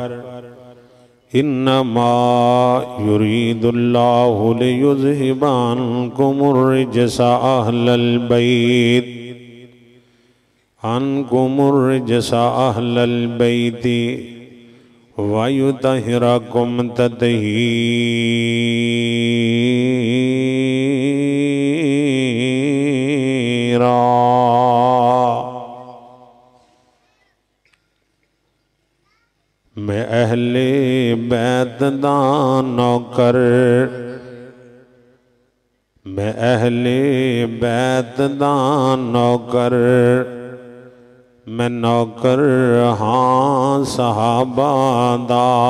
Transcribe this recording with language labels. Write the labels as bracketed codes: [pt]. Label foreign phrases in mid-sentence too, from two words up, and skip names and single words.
[ar] إنما يريد الله ليذهب عنكم الرجس أهل البيت و يطهركم تطهيرا. [pa] मैं अहले बैत दा नौकर, मैं अहले बैत दा नौकर, मैं नौकर हाँ सहाबा दा।